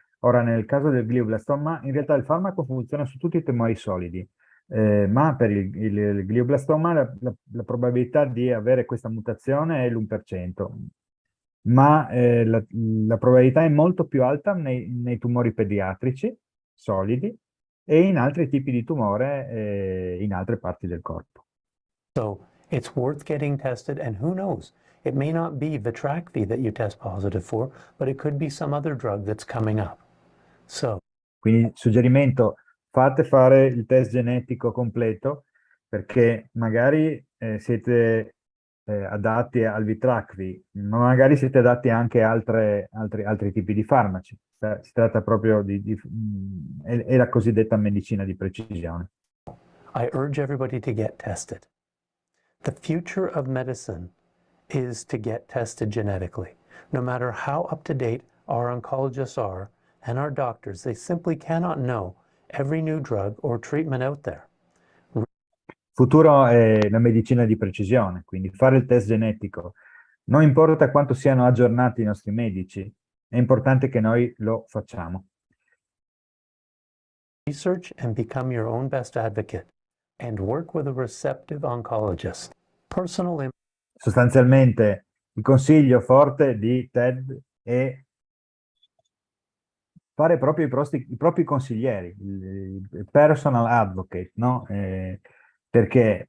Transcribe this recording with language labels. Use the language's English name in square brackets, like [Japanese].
[Italian] Ora, nel caso del glioblastoma, in realtà il farmaco funziona su tutti i tumori solidi, ma per il glioblastoma la probabilità di avere questa mutazione è l'1%, ma la probabilità è molto più alta nei tumori pediatrici solidi e in altri tipi di tumore in altre parti del corpo. [English] So it's worth getting tested, and who knows, it may not be Vitrakvi that you test positive for, but it could be some other drug that's coming up. So, [Italian] Quindi suggerimento, fate fare il test genetico completo, perché magari siete adatti al Vitrakvi, ma magari siete adatti anche a altri tipi di farmaci. Si tratta proprio è la cosiddetta medicina di precisione. [English] I urge everybody to get tested. The future of medicine is to get tested genetically. No matter how up to date our oncologists are and our doctors, they simply cannot know every new drug or treatment out there. [Italian] Futuro è la medicina di precisione, quindi fare il test genetico. Non importa quanto siano aggiornati i nostri medici, è importante che noi lo facciamo. [English] Research and become your own best advocate and work with a receptive oncologist. Personal [Italian] Sostanzialmente il consiglio forte di Ted è fare proprio i propri consiglieri, il personal advocate, no? Perché?